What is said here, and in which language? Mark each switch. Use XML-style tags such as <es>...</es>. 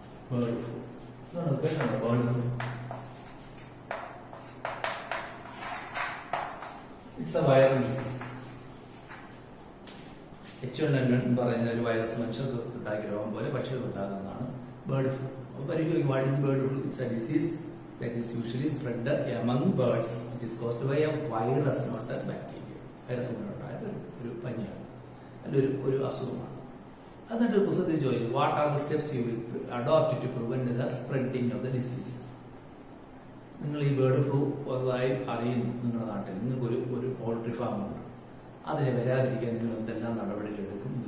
<en>Bird flu bird flu it's a viral disease.</en> <ml>H1N1 പറയുന്ന ഒരു virus മനുഷ്യർക്ക് ഉണ്ടാക്കിയ രോഗം പോലെ പക്ഷികൾ ഉണ്ടാകുന്നതാണ് ബേർഡ് ഫ്ലൂ. അപ്പോൾ പരിഗണിക്കും,</ml> <en>What is bird flu? It's a disease that is usually spread among birds. It is caused by a virus, not a bacteria.</en> <ml>Virus കൊണ്ടുണ്ടായ ഒരു പനിയാണ്, അല്ലെങ്കിൽ ഒരു അസുഖമാണ്. എന്നിട്ട് പുസ്തകത്തിൽ ചോദിക്കും,</ml> <en>What are the steps you will adopt to prevent the spreading of the disease?</en> <ml>നിങ്ങൾ ഈ ബേർഡ് ഫ്ലൂ വന്നതായി അറിയുന്നു, നിങ്ങളുടെ നാട്ടിൽ നിങ്ങൾക്ക് ഒരു പൗൾട്രി ഫാം ഉണ്ട്, അതിനെ വരാതിരിക്കാൻ നിങ്ങൾ എന്തെല്ലാം നടപടികൾ എടുക്കും?</ml>